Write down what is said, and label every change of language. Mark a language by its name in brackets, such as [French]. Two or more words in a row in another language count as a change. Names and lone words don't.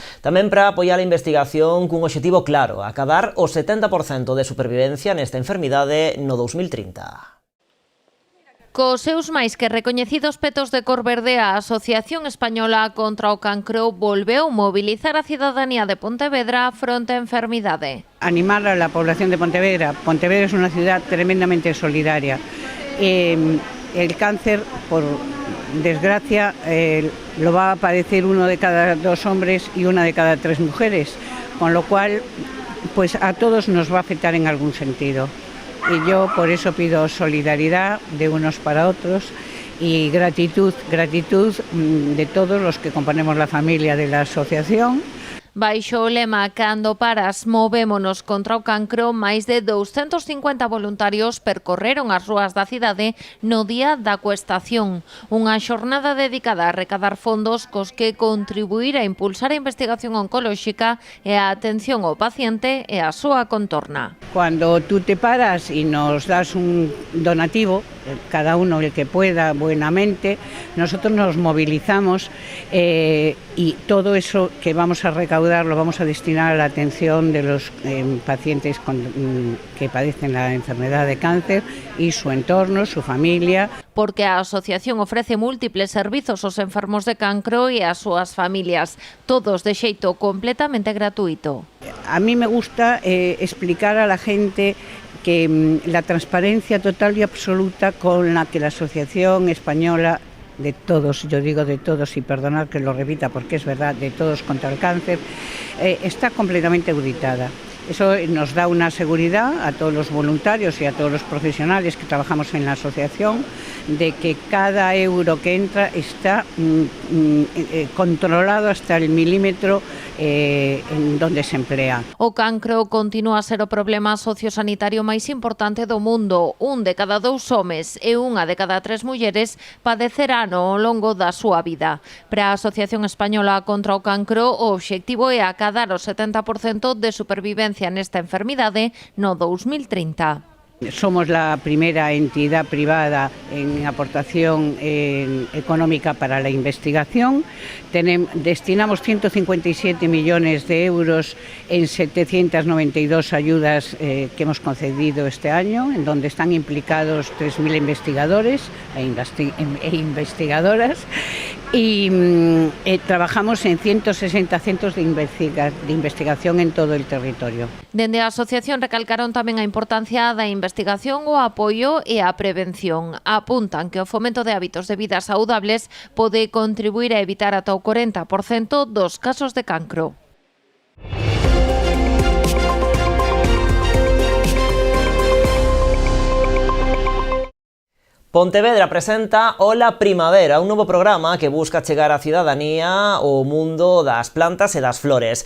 [Galician] Tamén para apoiar a investigación cun obxectivo claro, acadar o 70% de supervivencia nesta enfermidade no 2030. Cos seus máis que recoñecidos petos de cor verde, a Asociación Española contra o Cancro volveu mobilizar a cidadanía de Pontevedra fronte á enfermidade. [Spanish] Animar a la población de Pontevedra. Pontevedra es una ciudad tremendamente solidaria. El cáncer, por desgracia, lo va a padecer 1 de cada 2 hombres y 1 de cada 3 mujeres, con lo cual pues a todos nos va a afectar en algún sentido. Y yo por eso pido solidaridad de unos para otros Y gratitud de todos los que componemos la familia de la asociación. [Galician] Baixo o lema Cando paras, movémonos contra o cancro, máis de 250 voluntarios percorreron as rúas da cidade no día da coestación. Unha xornada dedicada a recadar fondos cos que contribuir a impulsar a investigación oncolóxica e a atención ao paciente e a súa contorna. [Spanish] Cuando tú te paras y nos das un donativo, cada uno el que pueda buenamente, nosotros nos movilizamos y todo eso que vamos a recaudar lo vamos a destinar a la atención de los pacientes que padecen la enfermedad de cáncer y su entorno, su familia. [Galician] Porque a asociación ofrece múltiples servizos aos enfermos de cancro e ás súas familias, todos de xeito completamente gratuito. [Spanish] A mí me gusta explicar a la gente que la transparencia total y absoluta con la que la Asociación Española de todos, yo digo de todos y perdonad que lo repita porque es verdad, de todos contra el cáncer, está completamente auditada. Eso nos da una seguridad a todos los voluntarios y a todos los profesionales que trabajamos en la asociación de que cada euro que entra está controlado hasta el milímetro en donde se emplea. [Galician] O cancro continúa a ser o problema sociosanitario máis importante do mundo. Un de cada 2 homes e unha de cada 3 mulleres padecerán ao longo da súa vida. Para a Asociación Española contra o Cancro, o obxectivo é acadar o 70% de supervivencia nesta enfermidade no 2030. [Spanish] Somos la primera entidad privada en aportación económica para la investigación. Destinamos 157 millones de euros en 792 ayudas que hemos concedido este año, en donde están implicados 3.000 investigadores e investigadoras. Y trabajamos en 160 centros de investigación en todo el territorio. [Galician] Dende a asociación recalcaron tamén a importancia da investigación, o apoio e a prevención. Apuntan que o fomento de hábitos de vida saudables pode contribuir a evitar ata o 40% dos casos de cancro. Pontevedra presenta Ola Primavera, un novo programa que busca chegar á cidadanía ao mundo das plantas e das flores.